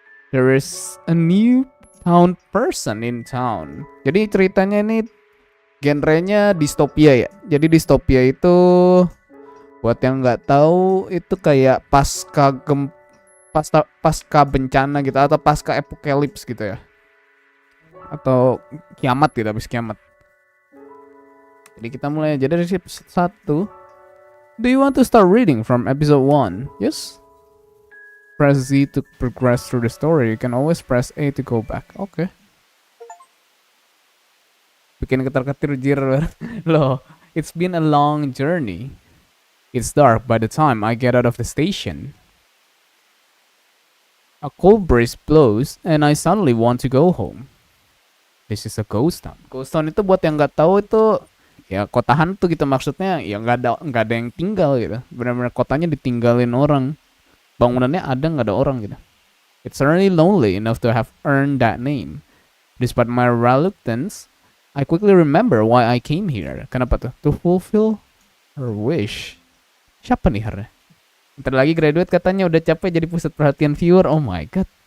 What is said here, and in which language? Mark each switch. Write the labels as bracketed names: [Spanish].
[English] There is a new town person in town. [Indonesian] Jadi ceritanya ini genrenya distopia ya. Jadi distopia itu buat yang nggak tahu itu kayak pasca bencana gitu atau pasca apokalips gitu ya. Atau kiamat gitu, habis kiamat. Jadi kita mulai aja dari episode 1. [English] Do you want to start reading from episode 1? Yes. Press Z to progress through the story. You can always press A to go back. Oke. Bikin ketar-ketir jir. Loh, it's been a long journey. It's dark by the time I get out of the station. A cold breeze blows and I suddenly want to go home. This is a ghost town. [Indonesian] Ghost town itu buat yang nggak tahu itu ya kota hantu gitu, maksudnya ya nggak ada yang tinggal gitu. Benar-benar kotanya ditinggalin orang. Bangunannya ada, nggak ada orang gitu. [English] It's certainly lonely enough to have earned that name. Despite my reluctance, I quickly remember why I came here. [Indonesian] Kenapa tuh? To fulfill her wish. Siapa nih Her? Ntar lagi graduate katanya udah capek jadi pusat perhatian viewer. Oh my god.